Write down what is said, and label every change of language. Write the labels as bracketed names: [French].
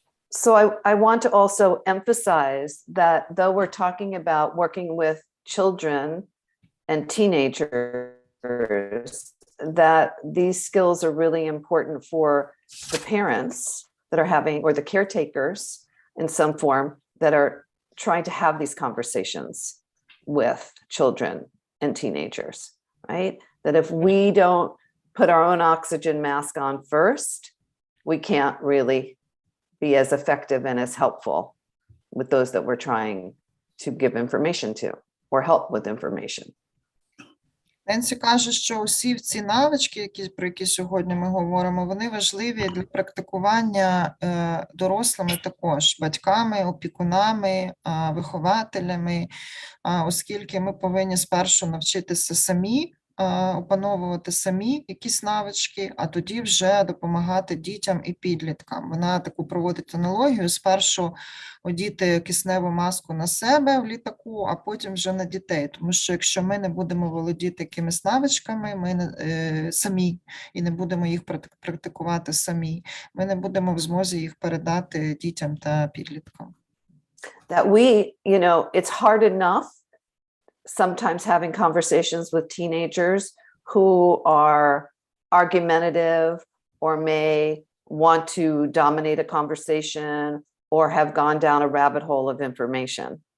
[English] So I want to also emphasize that though we're talking about working with children and teenagers, that these skills are really important for the parents that are having, or the caretakers in some form, that are trying to have these conversations with children and teenagers, right? That if we don't put our own oxygen mask on first, we can't really be as effective and as helpful with those that we're trying to give information to or help with information. [Ukrainian] Ненсі каже, що усі ці навички, про які сьогодні ми говоримо, вони важливі для практикування дорослими також, батьками, опікунами, вихователями, оскільки ми повинні спершу навчитися самі опановувати самі якісь навички, а тоді вже допомагати дітям і підліткам. Вона таку проводить аналогію: спершу одіти кисневу маску на себе в літаку, а потім вже на дітей. Тому що якщо ми не будемо володіти якимись навичками, ми самі, і не будемо їх практикувати самі, ми не будемо в змозі їх передати дітям та підліткам. [English] That we, you know, it's hard enough sometimes having conversations with teenagers who are argumentative or may want to dominate a conversation or have gone down a rabbit hole of information.